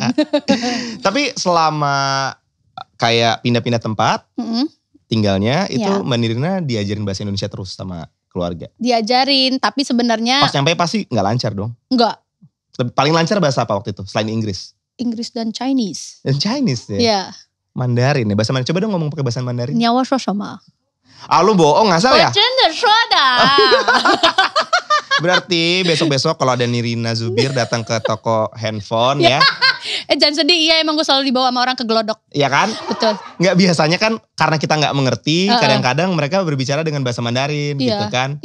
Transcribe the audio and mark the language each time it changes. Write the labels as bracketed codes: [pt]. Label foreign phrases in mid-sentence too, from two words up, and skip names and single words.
[id] Tapi selama kayak pindah-pindah tempat, tinggalnya itu Ya. Mbak Nirina diajarin bahasa Indonesia terus sama keluarga. Diajarin, tapi sebenarnya Pas nyampe pasti gak lancar dong. enggak. Paling lancar bahasa apa waktu itu selain Inggris? Inggris dan Chinese. Dan Chinese ya? Ya. Mandarin ya, bahasa Mandarin. Coba dong ngomong pakai bahasa Mandarin. [zh] 你要我说什么？ [id] Ah lu bohong ngasal [zh] 我 [id] ya? [zh] 真的说的。 [id] Berarti besok-besok kalau ada Nirina Zubir datang ke toko handphone ya. Jangan sedih, iya emang gue selalu dibawa sama orang ke gelodok. Iya kan? Betul. Nggak biasanya kan karena kita nggak mengerti, kadang-kadang mereka berbicara dengan bahasa Mandarin gitu kan.